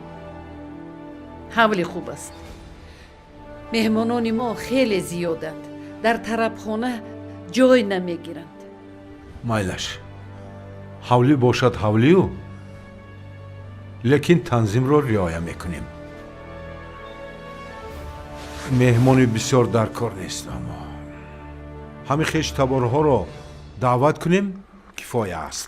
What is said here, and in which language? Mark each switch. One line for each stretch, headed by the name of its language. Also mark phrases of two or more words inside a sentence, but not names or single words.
Tajik: حولی خوب است. مهمانان ما خیلی زیادند. در طربخانه جای نمیگیرند. майлаш ҳавлӣ бошад ҳавлию лекин танзимро риоя мекунем. меҳмони бисёр дар кор нест аммо ҳами хештаборҳоро даъват кунем кифоя аст.